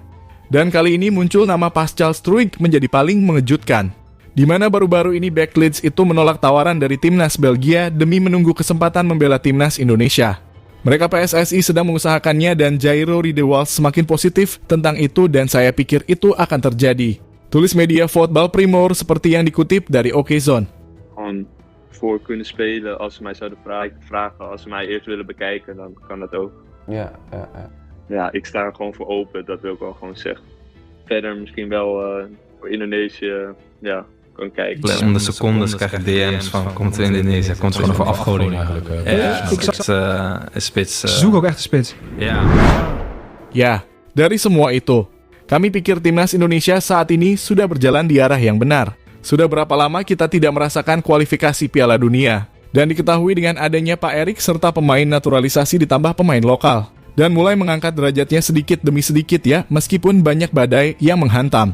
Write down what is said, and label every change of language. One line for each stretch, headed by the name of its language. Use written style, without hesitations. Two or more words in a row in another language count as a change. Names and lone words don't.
Indonesian: Dan kali ini muncul nama Pascal Struijk menjadi paling mengejutkan, di mana baru-baru ini back Leeds itu menolak tawaran dari timnas Belgia demi menunggu kesempatan membela timnas Indonesia. Mereka PSSI sedang mengusahakannya dan Jairo Riedewald semakin positif tentang itu dan saya pikir itu akan terjadi. Tulis media Voetbal Primeur seperti yang dikutip dari Okezone.
Dutch: Gewoon voor kunnen spelen als ze mij zouden vragen, als ze mij eerst willen bekijken, dan kan dat ook. Ja. Ja, ik sta er gewoon voor open, dat wil ik wel gewoon zeggen. Verder misschien wel voor Indonesië, ja, kan kijken. Om de secondes krijg ik DM's van komt er Indonesië, komt er gewoon voor afgoding eigenlijk. Spits. Zoek ook echt een spits. Ja.
Indonesian: Ya, dari semua itu, kami pikir timnas Indonesia saat ini sudah berjalan di arah yang benar. Sudah berapa lama kita tidak merasakan kualifikasi Piala Dunia? Dan diketahui dengan adanya Pak Erik serta pemain naturalisasi ditambah pemain lokal. Dan mulai mengangkat derajatnya sedikit demi sedikit ya, meskipun banyak badai yang menghantam.